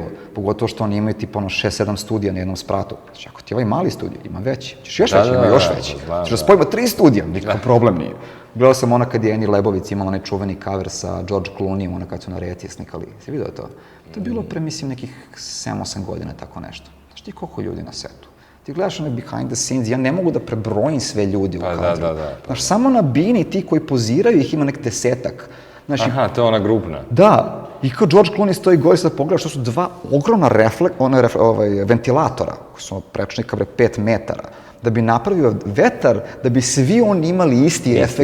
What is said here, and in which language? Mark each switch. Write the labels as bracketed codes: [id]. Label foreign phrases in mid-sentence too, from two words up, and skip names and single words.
[sr] Pogotovo što oni imaju tipa 6-7 studija na jednom spratu. Znači, ako ti je ovaj mali studij, ima veći. Ćeš još veći, ima još veći. Znači da spojimo 3 studija, nikakav problem nije. Gledao sam ona kad je Annie Leibovitz imala onaj čuveni cover sa George Clooneyem, ona kad su na Reti snikali. Si vidio to? To je bilo pre, mislim, nekih 7-8 godina, tako nešto. Znači ti koliko ljudi na setu? Ti gledaš one [en] behind the scenes, [sr] ja ne mogu da prebrojim sve ljudi u kadru. Znaš, samo na bini ti koji poziraju ih ima nek 10-ak. Aha, to je ona grupna. Da, i kao George Clooney stoji gore sad pogledaš, to su 2 ogromna ventilatora, koji su prečnika 5 metara, da bi napravio vetar, da bi svi oni imali isti efekt.